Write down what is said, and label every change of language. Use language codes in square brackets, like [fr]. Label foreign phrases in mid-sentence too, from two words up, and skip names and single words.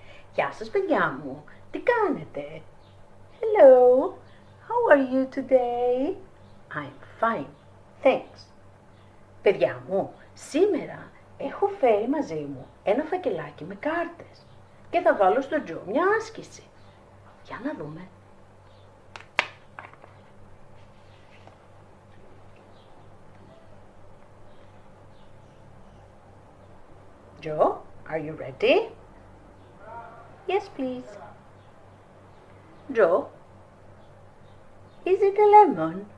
[el] Γεια σας παιδιά μου, τι κάνετε? [en] Hello, how are you today? I'm fine, thanks. [el] Παιδιά μου, σήμερα έχω φέρει μαζί μου ένα φακελάκι με κάρτες και θα βάλω στο Τζο μια άσκηση. Για να δούμε. [en] Joe, are you ready? Yes, please. Joe, is it a lemon?